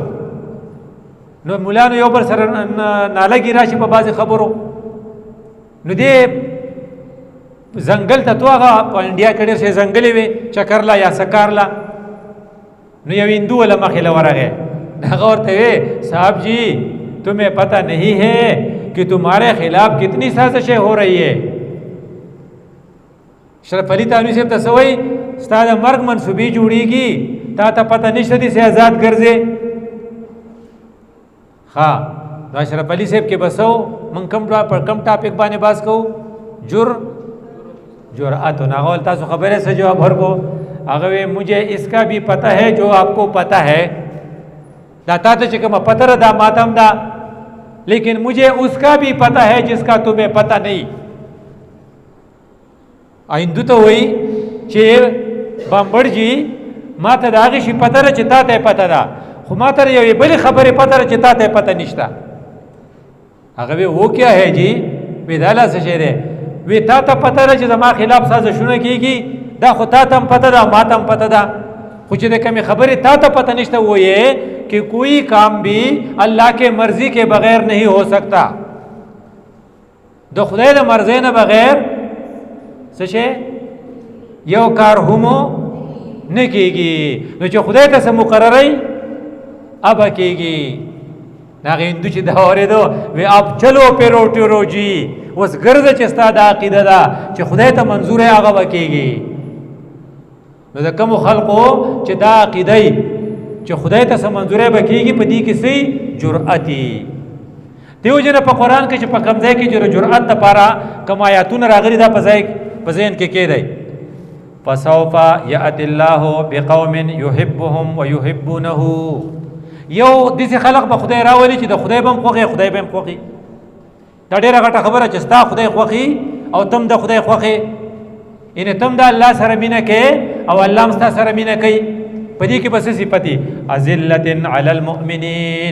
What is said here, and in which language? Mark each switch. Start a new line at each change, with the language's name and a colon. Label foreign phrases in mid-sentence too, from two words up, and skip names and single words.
Pashto: نو مولانو یو بل سره نالګي راشي په بعضې خبرو. نو دې ځنګل ته تو هغه په انډیا کې ډېر شی ځنګلې وې، چکرلا یا سکارلا. نو یو هندو له مخې له ورغی، هغه ورته وی
Urdu: صاحب جی تمہیں پتہ نہیں ہے کہ تمہارے خلاف کتنی سازشیں ہو رہی ہے.
Pashto: اشرف علي تانوي صاحب ته څه وایي؟ ستا د مرګ منصوبې جوړېږي، تا ته پته نشته داسې آزاد ګرځې. ښه، نو اشرف علي صاحب کې به څه و؟ موږ پر کم ټاپک باندې بحث کوو؟ جرأت. نو هغه تاسو خبرې څه جواب ورکو؟ هغه وی
Urdu: مجھے اس کا بھی پتہ ہے جو آپ کو پتہ ہے.
Pashto: دا تا ته چې کومه پته ده دا ما ته هم ده،
Urdu: لیکن مجھے اس کا بھی پتہ ہے جس کا تمہیں پتہ نہیں.
Pashto: هندو ته وایي چې بامبړ جي ما ته د هغې شي پته ده چې تا ته یې پته ده، خو ما ته د یوې بلې خبرې پته ده چې تا ته یې پته نشته. هغه وی
Urdu: وہ کیا ہے جی؟
Pashto: وی دا لا څه شی دی؟ وی تا ته پته ده چې زما خلاف سازشونه کېږي، دا خو تا ته هم پته ده او ما ته هم پته ده، خو چې د کمې خبرې تا ته پته نشته
Urdu: وہ یہ کہ کوئی کام بھی اللہ کے مرضی کے بغیر نہیں ہو سکتا.
Pashto: د خدای د مرضی نه بغیر څه شی یو کار هم نه کېږي. نو چې خدای ته څه مقرروي اب کېږي. هغه هندو چې دا اورېدو وی
Urdu: اب چلو
Pashto: پیروټي روجي، اوس ګرځه چې ستا دا عقیده ده چې خدای ته منظور یې هغه به کېږي. نو د کومو خلقو چې دا عقیده چې خدای ته څه منظوری به کېږي، په دې کې څه جرأتي. دیو جنه په قرآن کې چې په کوم ځای کې جرأت دپاره کوم آیاتونه راغلي دا په ذهن کې کېدی.
Arabic: فسوف یأتی الله بقوم یحبهم ویحبونه.
Pashto: یو داسې خلق به خدای راولي چې د خدای به هم خوښي، خدای به هم خوښي. دا ډېره غټه خبره چې ستا خدای خوښي او تم د خدای خوښې، یعنې تم د الله سره مینه کوې او الله هم ستا سره مینه کوي. په دې کې به څه صفت دي؟
Arabic: اذلة علی المؤمنین.